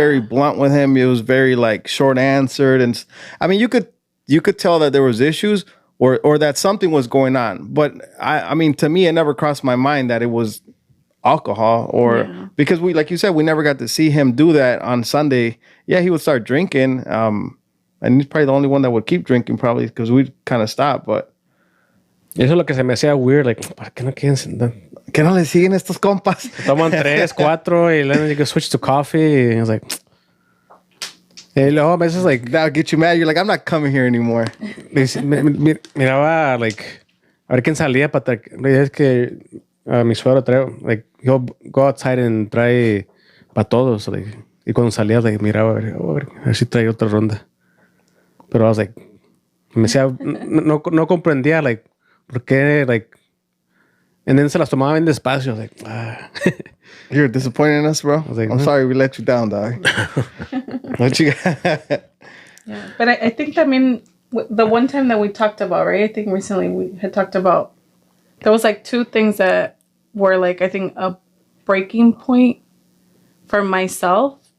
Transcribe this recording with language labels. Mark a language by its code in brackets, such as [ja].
[en] very blunt with him. It was very like short answered, and I mean, you could tell that there was issues or that something was going on. But I mean, to me, it never crossed my mind that it was alcohol or because we, like you said, we never got to see him do that on Sunday. Yeah, he would start drinking, and he's probably the only one that would keep drinking, probably because we kind of stopped. But [es] Eso es lo que se me hacía weird. Like, ¿para qué no quieren sentar? ¿qué no le siguen estos compas? Toman 3, 4 y [en] then you can switch to coffee. And it's like... [es] Y luego a veces, [en] like... That'll get you mad. You're like, I'm not coming here anymore. [es] Miraba, like... A ver quién salía para... Es que mi suegro trae... [en] Like, he'll go outside and [es] trae para todos. Like, y cuando salía, like, miraba a ver si trae otra ronda. Pero [en] I was like... [es] Me decía... No comprendía, like... ¿Por qué, like... [en] And then [es] se las tomaba bien despacio. [en] Like, You're disappointed in us, bro. was like, I'm sorry we let you down, dog. What you got? Yeah, but I think, I mean, the one time that we talked about, right? I think recently we had talked about, there was like 2 things that were like, I think a breaking point for myself.